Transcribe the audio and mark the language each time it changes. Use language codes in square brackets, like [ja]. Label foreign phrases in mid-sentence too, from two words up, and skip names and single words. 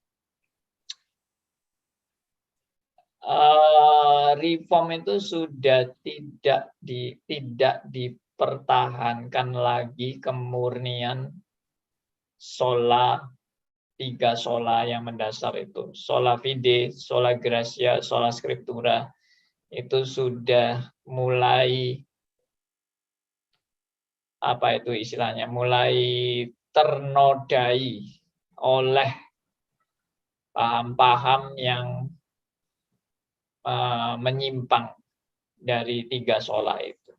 [id] Reform itu sudah tidak dipertahankan lagi kemurnian tiga sola yang mendasar itu, [la] sola fide, sola gratia, sola scriptura, [id] itu sudah mulai mulai ternodai oleh paham-paham yang menyimpang dari tiga sola itu.